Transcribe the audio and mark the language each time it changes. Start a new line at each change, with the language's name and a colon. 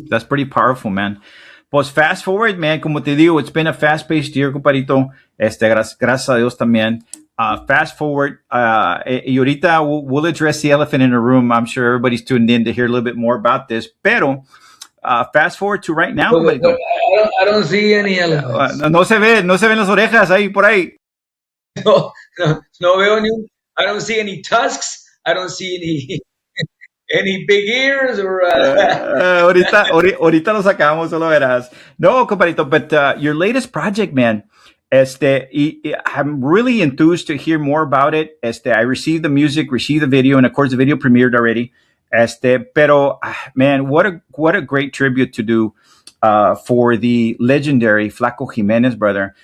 English: That's pretty powerful, man. Pues fast forward, man,
Spanish: como te digo,
English: it's been a fast-paced year, compadrito.
Spanish: Gracias a Dios también.
English: Fast forward,
Spanish: y ahorita
English: we'll address the elephant in the room. I'm sure everybody's tuned in to hear a little bit more about this. Pero fast forward to right now, But
Spanish: compadrito.
English: I don't see any elements.
Spanish: No se ven las orejas ahí por ahí. No veo ni
English: I don't see any tusks. I don't see any big ears or.
Spanish: Ahorita lo sacamos, solo verás.
English: No, compadrito, but your latest project, man. I'm really enthused to hear more about it. I received the music, received the video, and of course the video premiered already. Pero man, what a great tribute to do for the legendary Flaco Jimenez, brother.